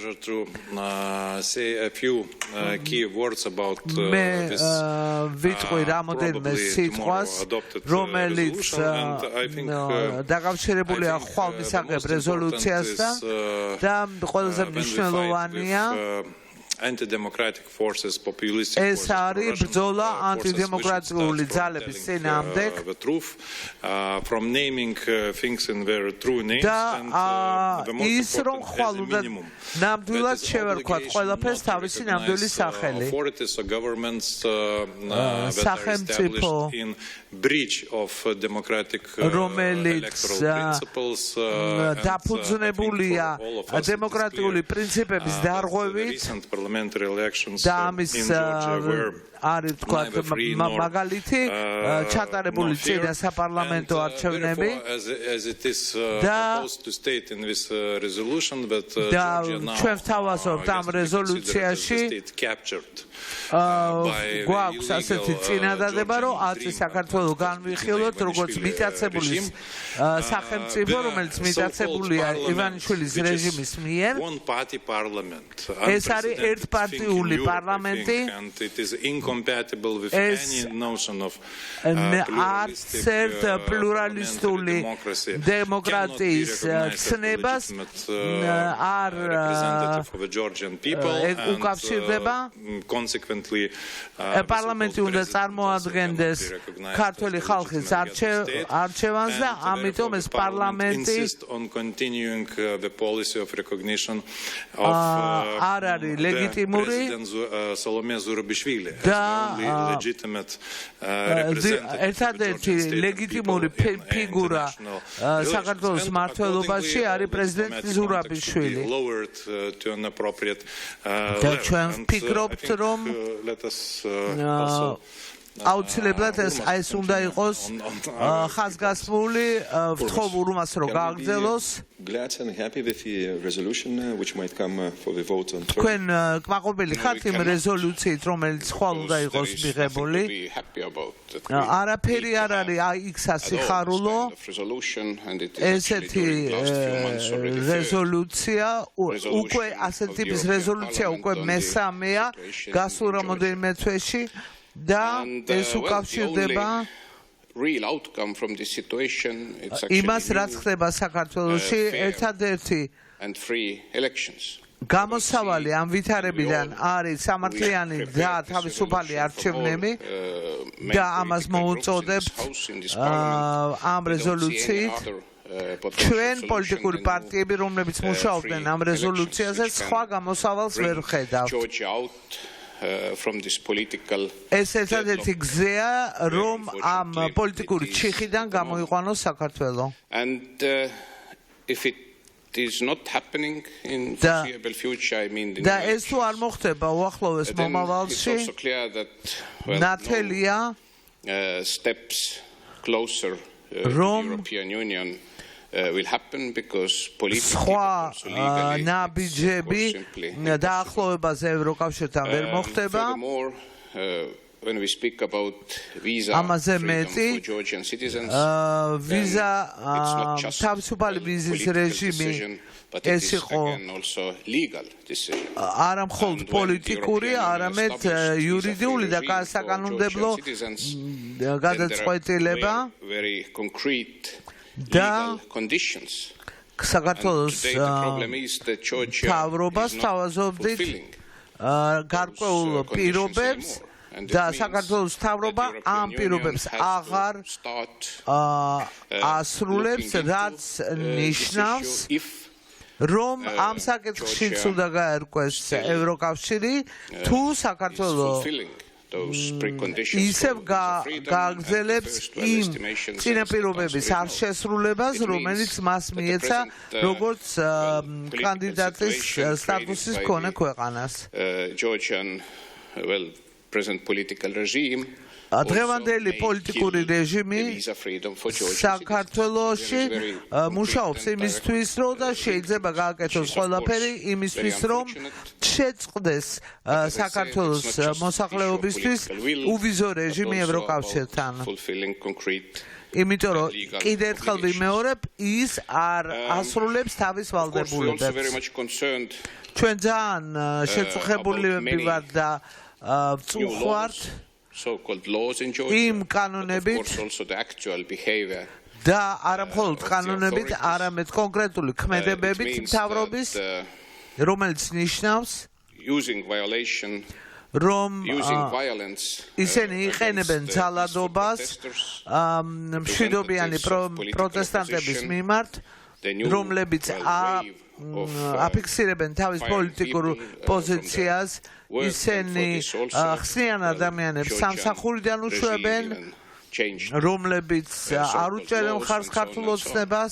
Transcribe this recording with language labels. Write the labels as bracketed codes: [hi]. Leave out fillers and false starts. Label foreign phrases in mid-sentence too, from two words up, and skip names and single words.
[ka] მე ვიტყვი რამოდენიმე სიტყვას რომელიც დაკავშირებულია ხვალ მისაღებ რეზოლუციასთან და ყველაზე მნიშვნელოვანია [en] anti-democratic forces, [ka] ეს არის ბრძოლა ანტიდემოკრატიული ძალების წინააღმდეგ [en] from naming things in their true names and the most important [ka] ნამდვილად შევერქვათ ყველაფერს თავისი ნამდვილი სახელი [en] authorities or governments that are established in breach of democratic electoral principles [ka] დაფუძნებულია დემოკრატიული პრინციპების დარღვევით [en] parliamentary elections in Georgia were [ka] არის თქვათ მაგალითი ჩატარებული წინა საპარლამენტო არჩევნები და ჩვენ ვთავაზობთ ამ რეზოლუციაში გვაქვს ასეთი წინადადება რომ აწი საქართველოს განვიხილოთ როგორც მიტაცებული სახელმწიფო რომელიც მიტაცებულია ივანიშვილის რეჟიმის მიერ ეს არის ერთპარტიული პარლამენტი [en] incompatible with any notion of [ka] pluralistული დემოკრატიის ცნებას არ [en] representative of the Georgian people [ka] უკავშირდება [en] consequently [ka] პარლამენტი უნდა წარმოადგენდეს ქართველი ხალხის არჩევანს და ამიტომ ეს პარლამენტი [en] on continuing the policy of recognition of [ka] არ არის ლეგიტიმური Salome Zurabišvili ერთადერთი ლეგიტიმური ფიგურა საქართველოს მმართველობაში არის პრეზიდენტი ზურაბიშვილი და ჩვენ ვფიქრობთ რომ აუცილებლად ეს უნდა იყოს ხაზგასმული ვთხოვ უმას რომ გააგრძელოს [en] Glad and happy with the resolution which might come for the vote on Thursday. [ka] თქვენ კმაყოფილი ხართ იმ რეზოლუციით რომელიც ხვალ უნდა იყოს მიღებული არაფერი არ არის იქ სასიხარულო ესეთი რეზოლუცია უკვე ასეთი ტიპის რეზოლუცია უკვე მესამეა გასულ რამოდენიმე თვეში და ეს უკავშირდება [en] real outcome from this situation it's [ka] იმას რაც ხდება საქართველოში ერთადერთი [en] and free elections [ka] გამოსავალი ამ ვითარებიდან არის სამართლიანი და თავისუფალი არჩევნები და ამას მოუწოდებთ ამ რეზოლუციით ჩვენ პოლიტიკური პარტიები რომლებიც მუშაობდნენ ამ რეზოლუციაზე სხვა გამოსავალს ვერ ხედავთ [en] from this political [ka] ეს ერთადერთი გზაა რომ ამ პოლიტიკური ჩიხიდან გამოიყვანოს საქართველო [en] and if it is not happening in foreseeable future I mean [ka] და ეს თუ არ მოხდება უახლოეს მომავალში ნათელია [en] steps closer European Union will happen because politically [ka] ნაბიჯები დაახლოებაზე ევროკავშირთან ვერ მოხდება [en] when we speak about visa freedom for Georgian citizens [ka] visa თავისუფალი ვიზის რეჟიმი ეს იყო [en] legal decision [ka] არა მხოლოდ პოლიტიკური არამედ იურიდიული და საკანონმდებლო გადაწყვეტილება [en] very concrete legal conditions [ka] საქართველოს თავრობას თავაზობდით გარკვეულ პირობებს და საქართველოს თავრობა ამ პირობებს აღარ ასრულებს რაც ნიშნავს რომ ამ საკითხშიც უნდა გაერკვეს ევროკავშირი თუ საქართველოს ისევ გააგრძელებს იმ წინაპირობების არ შესრულებას რომელიც მას მიეცა როგორც კანდიდატის სტატუსის მქონე ქვეყანას [en] present political regime [ka] დღევანდელი პოლიტიკური რეჟიმი საქართველოში მუშაობს იმისთვის რომ და შეიძლება გააკეთოს ყველაფერი იმისთვის რომ შეწყდეს საქართველოს მოსახლეობისთვის უვიზო რეჟიმი ევროკავშირთან იმიტომ რომ კიდევ ერთხელ ვიმეორებ ის არ ასრულებს თავის ვალდებულებებს ჩვენ ძალიან შეწუხებული ვართ და ვწუხვართ [en] so-called laws in Georgia, [ka] იმ კანონებით [en] also the actual behavior [ka] და არა მხოლოდ კანონებით, არამედ კონკრეტული ქმედებებით მთავრობის, რომელიც ნიშნავს [en] using violation [ka] რომ [en] violence [ka] ისინი იყენებენ ძალადობას მშვიდობიანი პროტესტანტების მიმართ, რომლებიც აფიქსირებენ თავის პოლიტიკურ პოზიციას ისინი ხსნიან ადამიანებს სამსახურიდან უშვებენ რომლებიც არ უჭერენ მხარს ქართულ ოცნებას